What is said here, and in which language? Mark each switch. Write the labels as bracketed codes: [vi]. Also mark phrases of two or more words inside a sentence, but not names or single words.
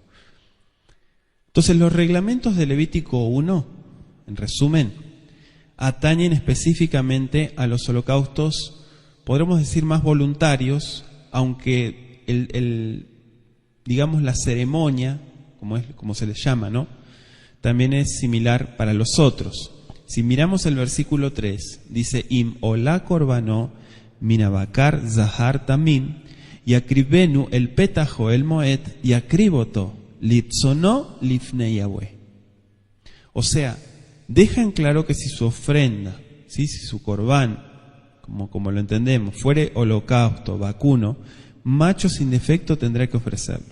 [es] Entonces los reglamentos de Levítico 1, en resumen, atañen específicamente a los holocaustos, podremos decir más voluntarios, aunque digamos la ceremonia, como se les llama, ¿no?, también es similar para los otros. Si miramos el versículo 3, dice [he] אם עלה קרבנו מן הבקר זכר תמים יקריבנו אל פתח אהל מועד יקריב אתו לרצנו לפני יהוה. [es] O sea, deja en claro que si su ofrenda, ¿sí?, si su corbán, como lo entendemos, fuere holocausto, vacuno, macho sin defecto tendrá que ofrecerlo.